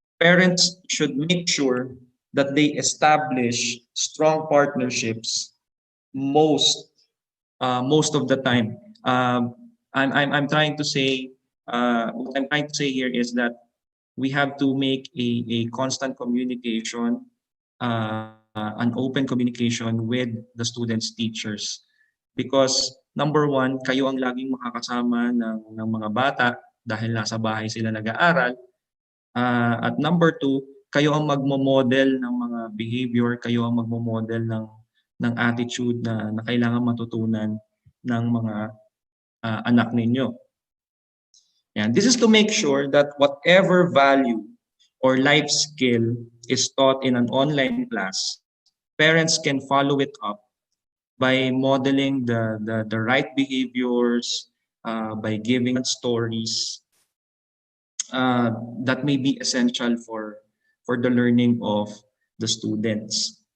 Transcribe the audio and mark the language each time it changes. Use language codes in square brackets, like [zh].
[en] Parents should make sure that they establish strong partnerships most of the time. I'm trying to say what I'm trying to say here is that we have to make a constant communication, an open communication with the students' teachers. Because number one, [tl] kayo ang laging makakasama ng mga bata dahil nasa bahay sila nag-aaral. At [en] number two, [tl] kayo ang magmo-model ng mga behavior, kayo ang magmo-model ng attitude na kailangan matutunan ng mga anak ninyo. [en] And this is to make sure that whatever value or life skill is taught in an online class, parents can follow it up by modeling the right behaviors, by giving stories that may be essential for the learning of the students.